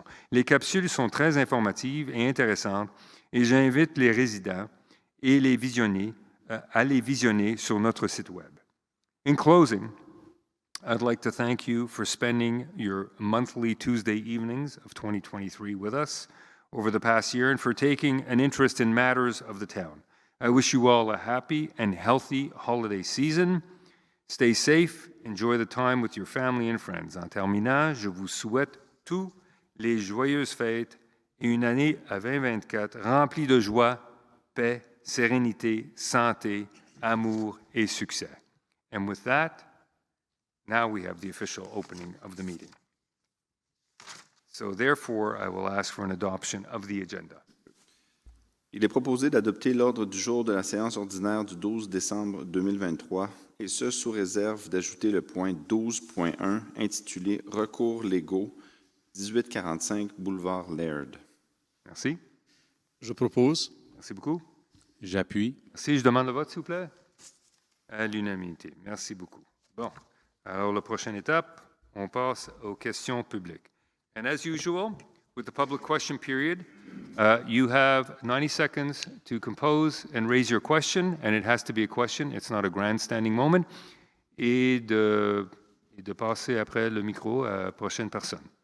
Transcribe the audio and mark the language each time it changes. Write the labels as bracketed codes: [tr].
[fr] Les capsules sont très informatives et intéressantes et j'invite les résidents à les visionner sur notre site web. [en] In closing, I'd like to thank you for spending your monthly Tuesday evenings of 2023 with us. over the past year and for taking an interest in matters of the town. I wish you all a happy and healthy holiday season. Stay safe, enjoy the time with your family and friends. [fr] En terminant, je vous souhaite tous les joyeuses fêtes et une année à 2024 remplie de joie, paix, sérénité, santé, amour et succès. [en] And with that, now we have the official opening of the meeting. So therefore, I will ask for an adoption of the agenda. [fr] Il est proposé d'adopter l'ordre du jour de la séance ordinaire du 12 décembre 2023, et ce sous réserve d'ajouter le point 12.1 intitulé « Recours légaux, 1845 boulevard Laird ». Merci. Je propose. Merci beaucoup. J'appuie. Merci. Je demande le vote, s'il vous plaît. À l'unanimité. Merci beaucoup. Bon. Alors, la prochaine étape, on passe aux questions publiques. [en] And as usual, with the public question period, you have 90 seconds to compose and raise your question, and it has to be a question. It's not a grandstanding moment. [fr] Et de passer après le micro à la prochaine personne.